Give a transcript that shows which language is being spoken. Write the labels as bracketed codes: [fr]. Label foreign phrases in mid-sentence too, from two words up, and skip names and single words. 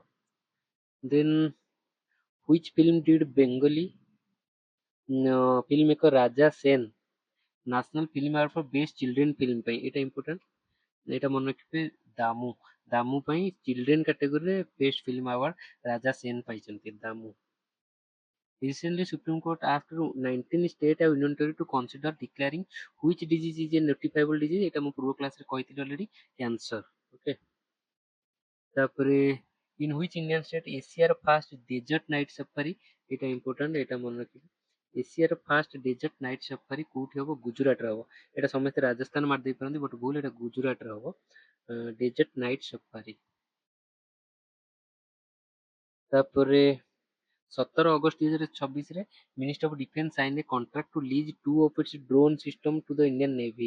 [en] then which film did Bengali film maker Raja Sen National Film Award for Best Children film ପାଇଁ। [or] ଏଇଟା ଇମ୍ପୋର୍ଟାଣ୍ଟ, ଏଇଟା ମନେ ରଖିବେ। ଦାମୁ, ଦାମୁ ପାଇଁ ଚିଲଡ୍ରେନ୍ କାଟେଗୋରୀରେ [en] best film award [or] ରାଜା ସେନ ପାଇଛନ୍ତି, ଦାମୁ। [en] Recently, Supreme Court asked 19 state and union territory to consider declaring which disease is a notifiable disease. [or] এটা ମୁଁ ପୂର୍ବ କ୍ଲାସରେ କହିଥିଲି already, କ୍ୟାନ୍ସର। ଓକେ, ତାପରେ [en] in which Indian state [or] ଏସିଆର [en] first desert night safari, [or] ଏଇଟା ଇମ୍ପୋର୍ଟାଣ୍ଟ, ଏଇଟା ମନେ ରଖିବେ। ଏସିଆର [en] first desert night safari [or] କୋଉଠି ହବ, ଗୁଜୁରାଟରେ ହବ। ଏଇଟା ସମସ୍ତେ ରାଜସ୍ଥାନ ମାରି ଦେଇପାରନ୍ତି, ବଟ୍ ଭୁଲ, ଏଇଟା ଗୁଜୁରାଟରେ ହବ [en] desert night safari. ତାପରେ 17 ଅଗଷ୍ଟ 2026 ରେ Ministry of Defence sign a contract to lease 2 of its drone system to the Indian Navy.